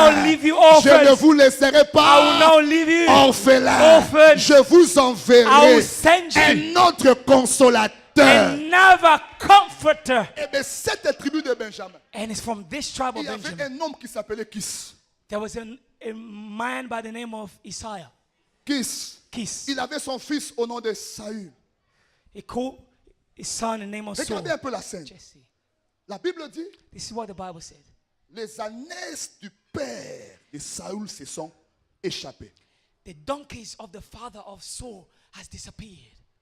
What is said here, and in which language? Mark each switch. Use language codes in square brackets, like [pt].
[fr] orphelin. [en] leave you [fr] Je [en] orphans. [fr] ne vous laisserai [en] I will [fr] pas [en] not leave you [fr] orphelin. [en] orphan. [fr] Je vous [en] I [fr] enverrai [en] will send you [fr] un autre consolateur. [en] another comforter. [fr] Et bien, cette tribu de Benjamin, [en] And it's from this tribe [fr] il [en] of [fr] y avait [en] Benjamin. [fr] un homme qui s'appelait Kis. [en] There was a man by the name of Isaiah. [fr] Kis. Kis. Il avait son fils au nom de Saül. [en] He called his son in the name of Saul. [fr] Regardez un peu la scène. [en] Jesse. [fr] La Bible dit, [en] This is what the Bible said. [fr] les ânesses du père de Saül se sont échappées. [en] The donkeys of the father of Saul has disappeared.